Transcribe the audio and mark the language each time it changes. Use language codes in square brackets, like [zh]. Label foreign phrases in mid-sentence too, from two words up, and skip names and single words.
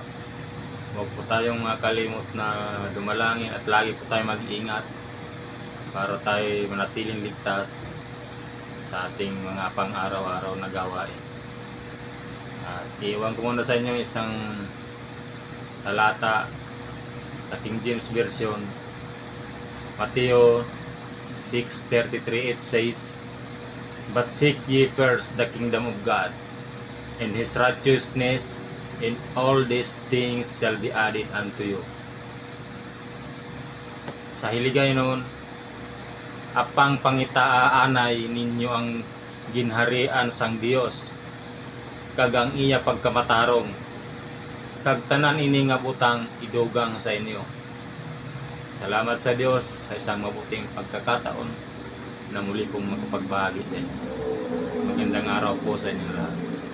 [tl] Huwag po tayong makalimot na dumalangin at lagi po tayong mag-iingat para tayo manatiling ligtas sa ating mga pang-araw-araw na gawain. At iwan ko muna sa inyo isang talata sa King James Version, Mateo 6:33. [en] It says, "But seek ye first the kingdom of God, and His righteousness, and all these things shall be added unto you." [hil] Sa hiligay noon, apang pangitaaanay ninyo ang ginharian sang Dios, kag ang iya pagkamatarong, kag tanan ini nga butang idugang sa inyo. [tl] Salamat sa Diyos sa isang mabuting pagkakataon na muli kong makapagbahagi sa inyo. Magandang araw po sa inyo lahat.